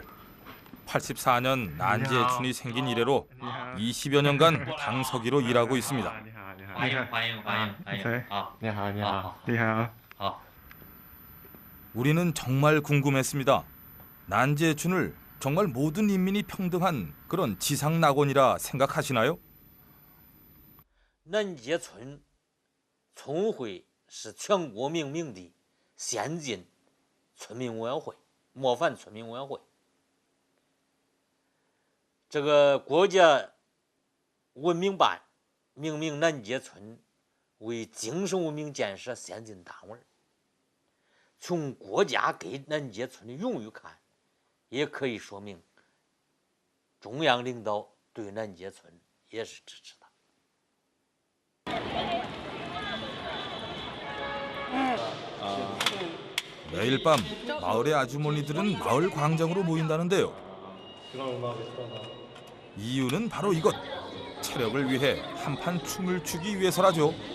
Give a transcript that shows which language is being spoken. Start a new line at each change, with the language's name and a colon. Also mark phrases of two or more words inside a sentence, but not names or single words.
Korean: 84년 난지에춘이 생긴 이래로 20여 년간 당서기로 일하고 있습니다. 우리는 정말 궁금했습니다. 난지에춘을 정말 모든 인민이 평등한 그런 지상낙원이라 생각하시나요?
Chinese: 南街村村会是全国命名的先进村民委员会，模范村民委员会。这个国家文明办命名南街村为精神文明建设先进单位。从国家给南街村的荣誉看，也可以说明中央领导对南街村也是支持的。
Korean: 매일 밤 마을의 아주머니들은 마을 광장으로 모인다는데요. 이유는 바로 이것. 체력을 위해 한판 춤을 추기 위해서라죠.